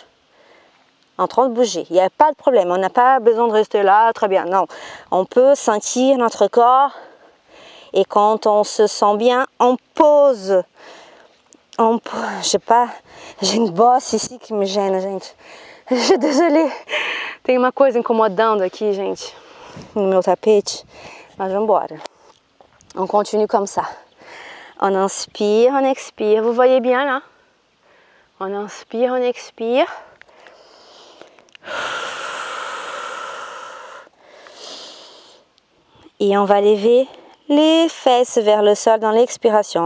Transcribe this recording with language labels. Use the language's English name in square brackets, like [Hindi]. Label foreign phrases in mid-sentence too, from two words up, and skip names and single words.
[French] En train de bouger. Il n'y a pas de problème. On n'a pas besoin de rester là. Très bien. Non. On peut sentir notre corps. Et quand on se sent bien, on pose. Je sais pas. J'ai une bosse ici que me gêne, gente. Je suis désolée. [Portuguese] Tem uma coisa incomodando aqui, gente. No meu tapete. Mas vamos embora. [French] On continue comme ça. On inspire, on expire. Vous voyez bien là? On inspire, on expire. Et on va lever les fesses vers le sol dans l'expiration.